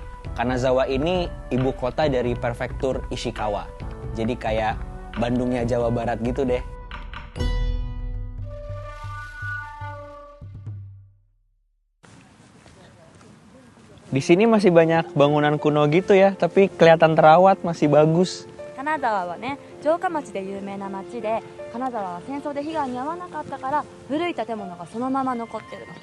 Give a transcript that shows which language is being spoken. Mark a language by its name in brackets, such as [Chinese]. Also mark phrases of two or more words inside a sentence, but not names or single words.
[Indonesian] Kanazawa ini ibu kota dari prefektur Ishikawa. Jadi kayak Bandungnya Jawa Barat gitu deh. Di sini masih banyak bangunan kuno gitu ya, tapi kelihatan terawat, masih bagus. [Japanese] 金沢はね、城下町で有名な町で、金沢は戦争で被害に遭わなかったから古い建物がそのまま残ってるの。